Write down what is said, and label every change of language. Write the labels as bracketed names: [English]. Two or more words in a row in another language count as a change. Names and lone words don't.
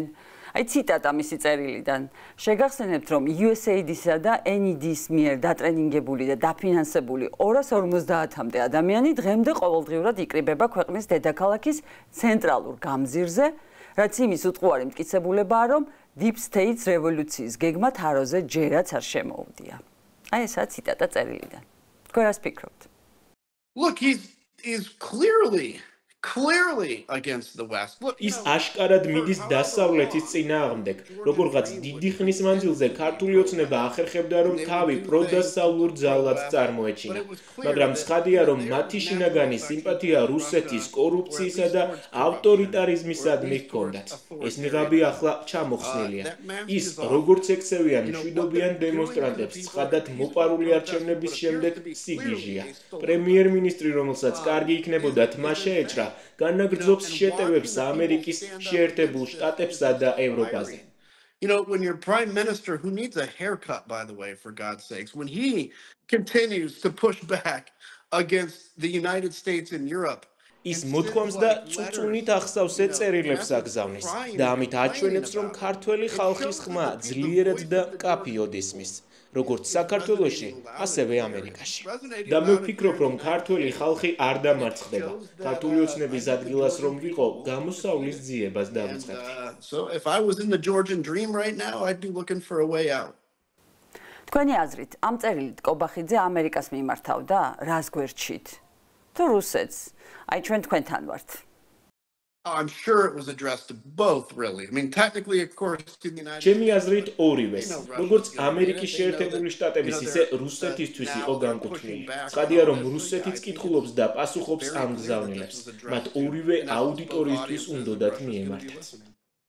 [Georgian] აი ციტატა მისი წერილიდან. შეგახსენებთ, რომ USAID-ისა და NED-ის მიერ დატრენინგებული და დაფინანსებული 250-მდე ადამიანი დღემდე ყოველდღიურად იკრიბება ქვეყნის დედაქალაქის ცენტრალურ გამზირზე, რაც იმის უტყუარი მტკიცებულებაა, რომ [English] Deep State [Georgian] რევოლუციის გეგმა თაროზე ჯერაც არ შემოუვდია. აი ესაა ციტატა წერილიდან. თქვენ რას ფიქრობთ? [English] Look, he's clearly against the West. Look, [Georgian] ის აშკარად მიდის დასავლეთის წინააღმდეგ. როგორღაც დიდი ხნის მანძილზე ქართული ოცნება ახერხებდა, რომ თავი პროდასავლურ ძალად წარმოეჩინა. მაგრამ ცხადია, რომ მათი შინაგანი სიმპათია რუსეთის კორუფციისა და ავტორიტარიზმისადმი ჰქონდათ. ეს ნიღაბი ახლა ჩამოხსნილია. ის როგორც ექცევიან მშვიდობიან დემონსტრანტებს ცხადად მოპარული არჩევნების შემდეგ სიგიჟია. პრემიერ-მინისტრი, რომელსაც კარგი იქნებოდა თმა შეეჭრა, განაგრძობს შეტევებს ამერიკის შეერთებულ შტატებსა და ევროპაზე. [English] You know, when your prime minister, who needs a haircut, by the way, for God's sakes, when he continues to push back against the United States and Europe, [Georgian] ის მოთქვამს და წუწუნით ახსავს წერილებს აგზავნის და ამით აჩვენებს, რომ ქართველი ხალხის ხმა ძლიერად და მკაფიოდ ისმის. როგორც საქართველოში, ასევე ამერიკაში. და მე ვფიქრობ, რომ ქართველი ხალხი არ დამარცხდება. ქართული ოცნების ადგილას რომ ვიყო, გამოსავლის ძიებას დავიწყებდი. [English] So if I was in the Georgian dream right now, I'd be looking for a way out. [Georgian] თქვენი აზრით, ამ წერილით კობახიძე ამერიკას მიმართავდა რას გვერდშით? თუ რუსეთს? აი ჩვენ თქვენთან ვართ. [English] I'm sure it was addressed to both, really. I mean, technically, of course, in the United States. [Georgian] ჩემი აზრით ორივეს. როგორც ამერიკის შეერთებული შტატების, ისე რუსეთისთვის იყო განკუთვნილი. ცხადია, რომ რუსეთიც კითხულობს და პასუხობს ამ გზავნილებს. მათ ორივე აუდიტორიისთვის უნდათ მიემართათ.